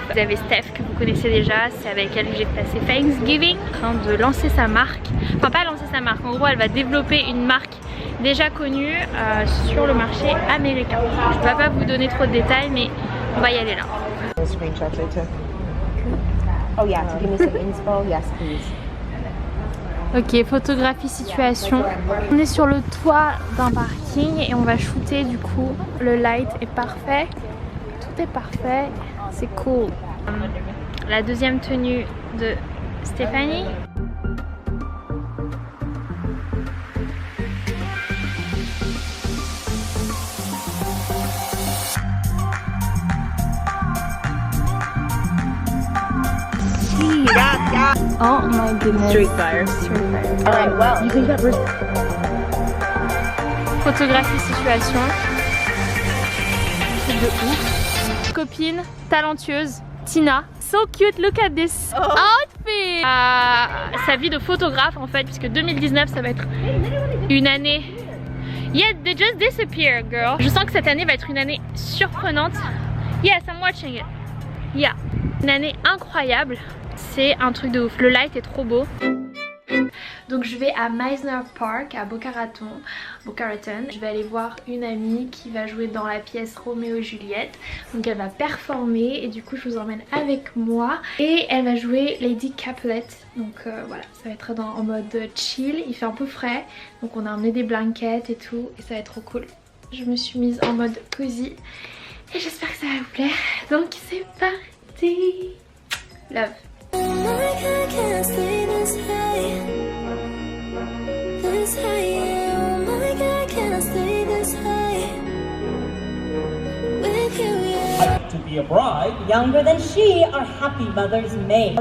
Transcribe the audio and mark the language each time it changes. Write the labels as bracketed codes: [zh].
[fr] Vous avez Steph que vous connaissez déjà, c'est avec elle que j'ai passé Thanksgiving. En train de lancer sa marque, enfin pas lancer sa marque, en gros elle va développer une marque déjà connue sur le marché américain. Je ne vais pas vous donner trop de détails mais on va y aller là. [en] Oh yeah, to give me some inspo, yes please. [fr] Ok, photographie situation. On est sur le toit d'un parking et on va shooter du coup. Le light est parfait, tout est parfait, c'est cool. La deuxième tenue de Stéphanie. [en] Oh my goodness. Street fire. Alright, well, you think that was... [fr] Photographie situation. C'est de ouf. Copine, talentueuse, Tina. [en] So cute, look at this outfit. [fr] Sa vie de photographe en fait, puisque 2019 ça va être une année. [en] Yeah, they just disappear, girl. [fr] Je sens que cette année va être une année surprenante. [en] Yes, I'm watching it. [fr] Yeah, une année incroyable. C'est un truc de ouf, le light est trop beau. Donc je vais à Meisner Park à Boca Raton. Je vais aller voir une amie qui va jouer dans la pièce Roméo et Juliette. Donc elle va performer et du coup je vous emmène avec moi. Et elle va jouer Lady Capulet. Donc voilà, ça va être en mode chill, il fait un peu frais. Donc on a emmené des blankets et tout et ça va être trop cool. Je me suis mise en mode cosy et j'espère que ça va vous plaire. Donc c'est parti. Love. [en] Oh my God, can't stay this high. This high, yeah. Oh my God, can I stay this high? With you, yeah. To be a bride younger than she, our happy mother's maid.